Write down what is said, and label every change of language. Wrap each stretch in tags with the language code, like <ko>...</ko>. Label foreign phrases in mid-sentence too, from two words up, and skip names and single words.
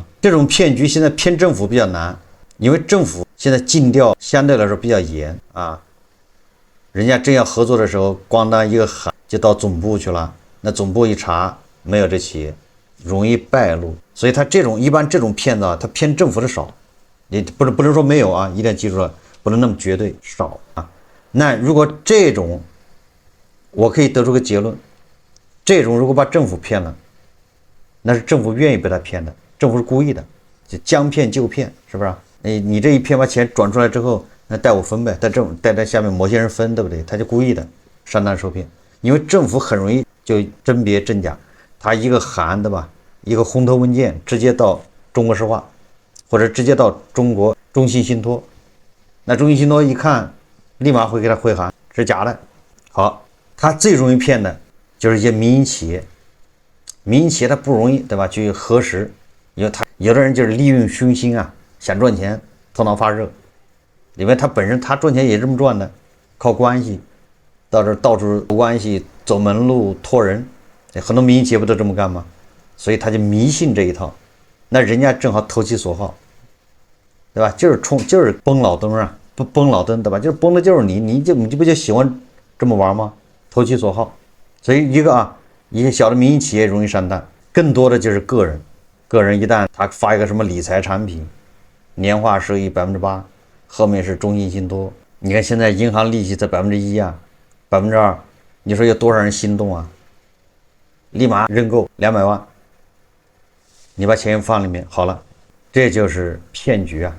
<zh>這種騙局現在騙政府比較難，因為政府現在禁調相對來說比較嚴啊，人家真要合作的時候，咣當一個喊就到總部去了，那總部一查沒有這企業，容易敗露，所以他一般這種騙子啊，他騙政府的少，你不能說沒有啊，一定要記住了，不能那麼絕對少啊。那如果這種，我可以得出個結論，這種如果把政府騙了，那是政府願意被他騙的，政府是故意的，就將騙就騙，是不是？你這一騙把錢轉出來之後，那帶我分唄，带在下面某些人分，对不對？他就故意的上當受騙，因為政府很容易就甄別真假，他一個函，对吧？一個紅头文件直接到中國石化，或者直接到中信信託，那中信信託一看，立馬會給他回函是假的。好，他最容易騙的就是一些民營企業，民營企業他不容易，对吧？去核實，因为他有的人就是利用熏心啊，想賺錢，頭腦發熱，因為他本身他賺錢也這麼賺的，靠關係，到處有關係，走門路托人，很多民營企業不都這麼幹嗎？所以他就迷信這一套，那人家正好投其所好，對吧？就是崩老登啊，不崩老登，对吧？就是崩的就是你不就喜歡這麼玩嗎？投其所好，所以一些小的民營企業容易上當，更多的就是个人一旦他發一個什麼理財產品，年化收益8%，後面是中信信託，你看現在銀行利息在1%啊，2%，你說有多少人心動啊？立馬認購200萬。你把錢放裡面好了，這就是騙局啊！</zh>